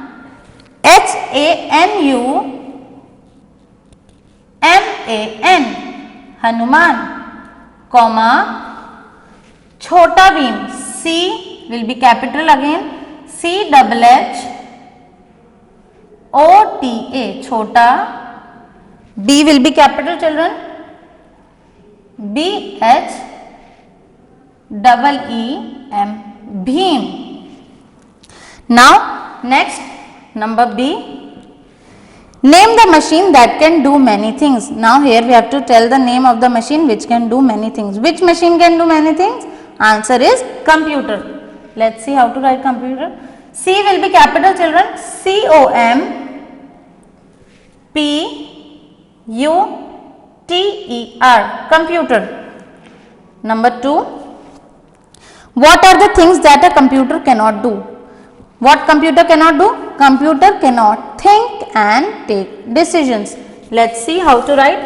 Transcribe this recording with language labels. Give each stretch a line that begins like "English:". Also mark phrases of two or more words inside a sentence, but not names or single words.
English: H-A-N-U-M-A-N, Hanuman, comma, Chhota Bheem. C will be capital again, C-H-H-O-T-A, Chhota. B will be capital, children. B-H-E-E-M, Bheem. Now, next, number B. Name the machine that can do many things. Now, here we have to tell the name of the machine which can do many things. Which machine can do many things? Answer is computer. Let's see how to write computer. C will be capital, children. C-O-M-P-U-T-E-R, computer. Number 2. What are the things that a computer cannot do? What computer cannot do? Computer cannot think and take decisions. Let's see how to write.